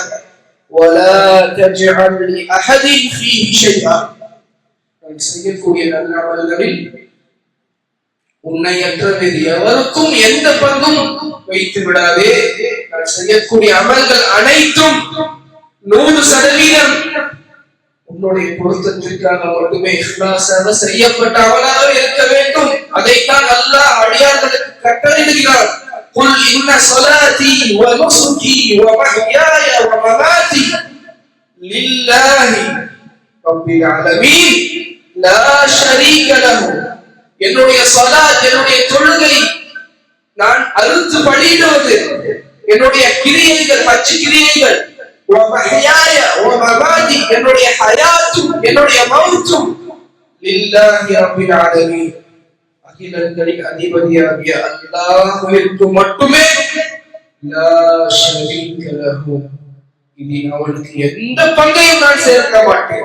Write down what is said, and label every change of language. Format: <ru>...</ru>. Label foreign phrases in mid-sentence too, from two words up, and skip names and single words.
<ar>ولا تجعل لأحد فيه شيئا,</ar> <ta>நான் செய்யக்கூடிய நல்ல அமல்களில் உன்னையற்ற வேறு எவருக்கும் எந்த பங்கும் வைத்து விடாதே. நான் நான் செய்யக்கூடிய அமல்கள் அனைத்தும் 100% உன்னுடைய பொருத்தத்திற்காக மட்டுமே இஹ்லாஸாக செய்யப்பட்ட அமலாக இருக்க வேண்டும். அதைத்தான் அல்லாஹ் அடியார்களுக்கு கட்டளையிடுகிறார்.</ta> <ar>قل إن صلاتي ونسكي ومحياي ومماتي لله رب العالمين لا شريك له.</ar> <ta>என்னுடைய ஸலாத், என்னுடைய தொழுகை நான் அறுத்து பலியிடுவது, என்னுடைய கிரியைகள், ஹஜ் கிரியைகள்,</ta> <ar>ومحياي ومماتي</ar> <ta>என்னுடைய ஹயாத்தும் என்னுடைய மௌத்தும்</ta> <ar>لله رب العالمين</ar> <ta>அகிலங்களின் அதிபதியாகிய அல்லாஹ்விற்கு மட்டுமே,</ta> <ar>لا شريك له</ar> <ta>இதில் அவனுக்கு எந்த பங்கையும் நான் சேர்க்க மாட்டேன்.</ta>